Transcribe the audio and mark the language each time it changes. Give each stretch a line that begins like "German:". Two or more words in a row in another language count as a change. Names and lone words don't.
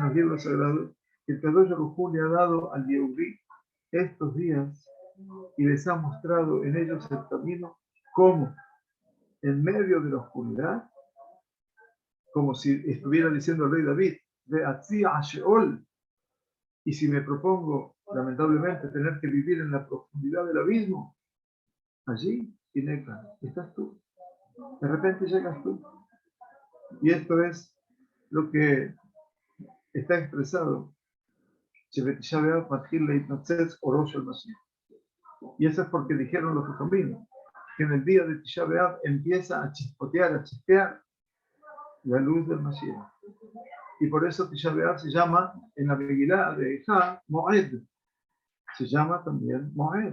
Spanish: los libros sagrados, que el Kadosh Baruj Hu le ha dado al Yehudí estos días y les ha mostrado en ellos el camino como en medio de la oscuridad, como si estuviera diciendo el rey David, de Atzi a Sheol, y si me propongo, lamentablemente, tener que vivir en la profundidad del abismo, allí, Ineca, estás tú. De repente llegas tú. Y esto es lo que está expresado
Hebrew: שבתשעה באב מתחיל להתנוצץ אורו של משיח.
Spanish: Y eso es porque dijeron los jajamim que en el día de Tisha B'Av empieza a chispotear, a chispear la luz del Mashiach. Y por eso Tisha B'Av se llama, en la Megilá de Ejá, Moed. Se llama también Moed.